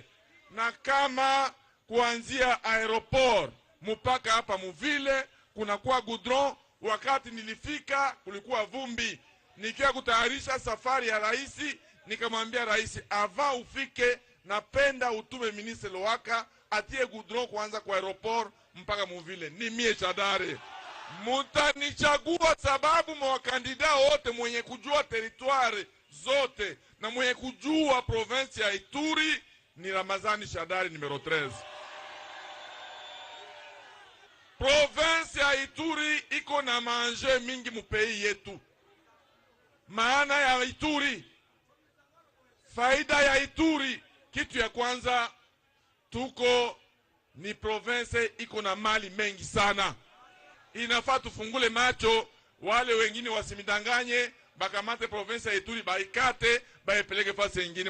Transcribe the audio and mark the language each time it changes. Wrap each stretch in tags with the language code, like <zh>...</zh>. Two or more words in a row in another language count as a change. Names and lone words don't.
<sw>Na kama kuanzia aeroport mpaka hapa muvile kunakuwa goudron. Wakati nilifika kulikuwa vumbi, nikia kutayarisha safari ya raisi, nikamwambia raisi, ava ufike napenda utume ministre Lowaka atie goudron kuanza kwa aeroport mpaka muvile. Ni mie Shadari. Mutanichagua sababu mwakandida wote mwenye kujua territoire zote na mwenye kujua province ya Ituri ni Ramazani Shadari numero 13. Province ya Ituri iko na manje mingi mupei yetu. Maana ya Ituri, faida ya Ituri, kitu ya kwanza, tuko ni province iko na mali mengi sana. Inafaa tufungule macho, wale wengine wasimidanganye, bakamate province ya Ituri, baikate, baipeleke fasi ingine.</sw>